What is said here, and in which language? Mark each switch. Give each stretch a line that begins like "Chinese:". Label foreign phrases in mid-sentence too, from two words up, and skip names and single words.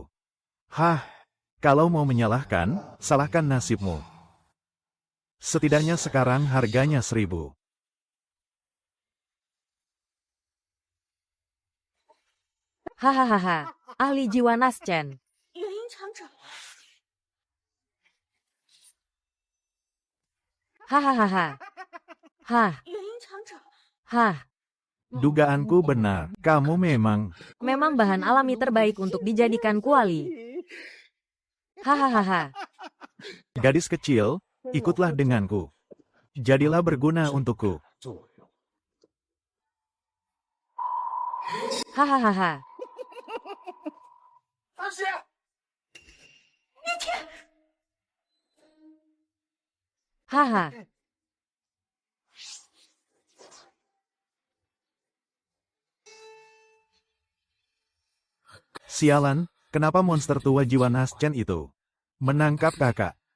Indonesian: Hah, kalau mau menyalahkan, salahkan nasibmu. Setidaknya sekarang harganya 1000. hahaha, ahli jiwa Naschen.
Chinese: 元婴强者， Hahaha. Hah, 元婴强者， hah.
Indonesian: Dugaanku benar, kamu memang... Memang bahan alami terbaik untuk dijadikan kuali. Hahaha. Gadis kecil, ikutlah denganku. Jadilah berguna untukku.
Chinese: 作用。 Hahaha. 放血！ Haha.
Indonesian: Sialan, kenapa monster tua jiwa Naschen itu menangkap kakak?